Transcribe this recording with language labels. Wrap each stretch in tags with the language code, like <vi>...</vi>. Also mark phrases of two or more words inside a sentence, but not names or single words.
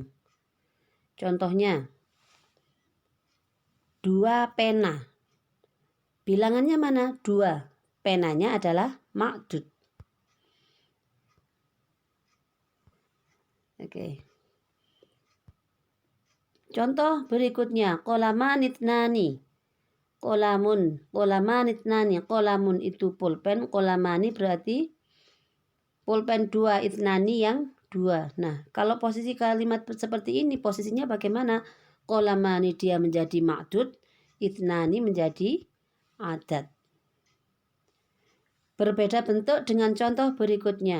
<id>Contohnya, 2 pena. Bilangannya mana? 2. Penanya adalah ma'dud. Oke. Contoh berikutnya,</id> <ar>قلمان اثنان. قلمان اثنان.</ar> <id>Qolamun itu pulpen, qolamani berarti pulpen 2, itnani yang 2. Nah, kalau posisi kalimat seperti ini, posisinya bagaimana? Qolamani dia menjadi ma'dud, itnani menjadi adat. Berbeda bentuk dengan contoh berikutnya.</id>